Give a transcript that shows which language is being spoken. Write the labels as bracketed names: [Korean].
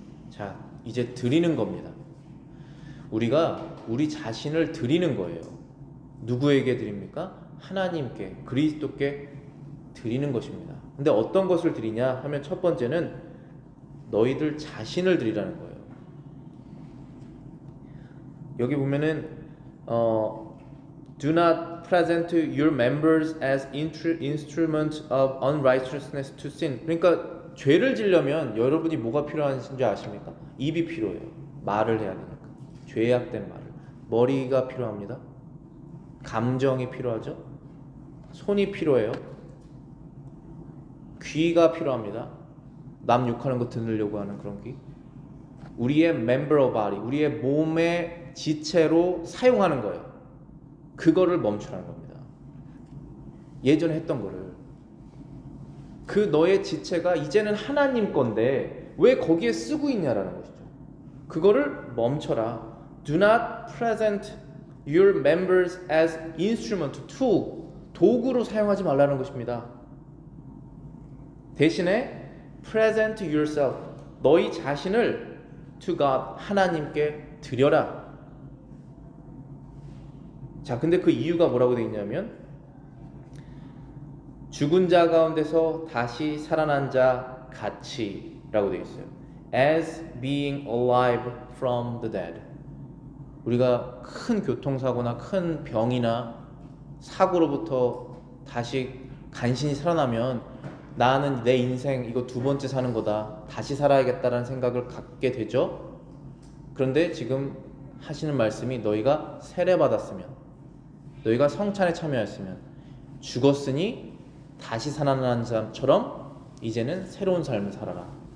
[Korean] 자, 이제 드리는 겁니다. 우리가 우리 자신을 드리는 거예요. 누구에게 드립니까? 하나님께, 그리스도께 드리는 것입니다. 근데 어떤 것을 드리냐 하면 첫 번째는 너희들 자신을 드리라는 거예요. 여기 보면은 [English] Do not present your members as instruments of unrighteousness to sin. [Korean] 그러니까 죄를 지려면 여러분이 뭐가 필요한지 아십니까? 입이 필요해요. 말을 해야 되니까. 죄악된 말을. 머리가 필요합니다. 감정이 필요하죠. 손이 필요해요. 귀가 필요합니다. 남 욕하는 거 듣으려고 하는 그런 귀. 우리의 [English] member of body, [Korean] 우리의 몸의 지체로 사용하는 거예요. 그거를 멈추라는 겁니다. 예전에 했던 거를. 그 너의 지체가 이제는 하나님 건데 왜 거기에 쓰고 있냐라는 것이죠. 그거를 멈춰라. [English] Do not present your members as instrument, tool, [Korean] 도구로 사용하지 말라는 것입니다. 대신에 [English] present yourself, [Korean] 너희 자신을 [English] to God, [Korean] 하나님께 드려라. 자, 근데 그 이유가 뭐라고 되어 있냐면 죽은 자 가운데서 다시 살아난 자 같이라고 되어 있어요. [English] As being alive from the dead. [Korean] 우리가 큰 교통사고나 큰 병이나 사고로부터 다시 간신히 살아나면 나는 내 인생 이거 두 번째 사는 거다. 다시 살아야겠다라는 생각을 갖게 되죠. 그런데 지금 하시는 말씀이 너희가 세례받았으면, 너희가 성찬에 참여했으면, 죽었으니 다시 살아난 사람처럼 이제는 새로운 삶을 살아라.